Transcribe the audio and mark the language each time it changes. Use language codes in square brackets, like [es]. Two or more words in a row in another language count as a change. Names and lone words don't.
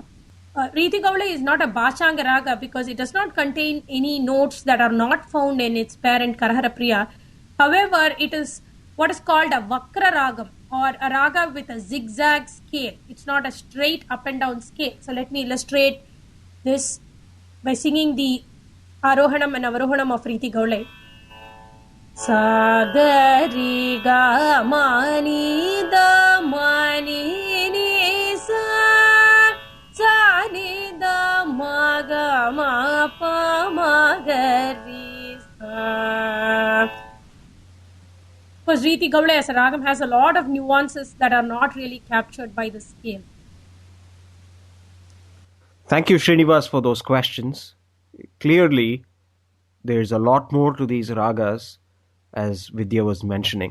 [en] Riti Gaula is not a Bhashanga raga because it does not contain any notes that are not found in its parent Karharapriya. However, it is what is called a Vakra Ragam or a raga with a zigzag scale. It's not a straight up and down scale. So let me illustrate this by singing the Arohanam and Avrohanam of Riti Gaula. Sa ga ri ga ma ni da ma ni ni sa sa ni da ma ga ma pa ma ga ri sa. Because Riti Gaula as a ragam has a lot of nuances that are not really captured by the scale. Thank you, Srinivas, for those questions. Clearly, there's a lot more to these ragas, as Vidya was mentioning.